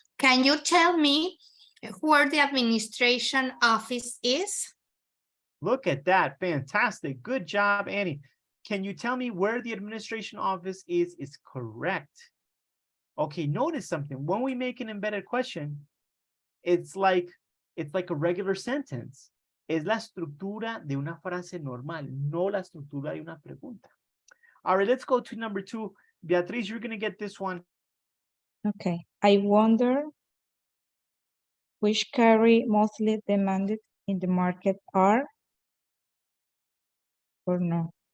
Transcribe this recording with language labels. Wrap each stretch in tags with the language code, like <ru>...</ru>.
<en>Can you tell me where the administration office is? Look at that. Fantastic. Good job, Annie. Can you tell me where the administration office is? Is correct. Okay, notice something. When we make an embedded question, it's like a regular sentence.</en> <es>Es la estructura de una frase normal, no la estructura de una pregunta.</es> <en>All right, let's go to number 2. Beatriz, you're going to get this one. Okay. I wonder which carry mostly demanded in the market are or no.</en>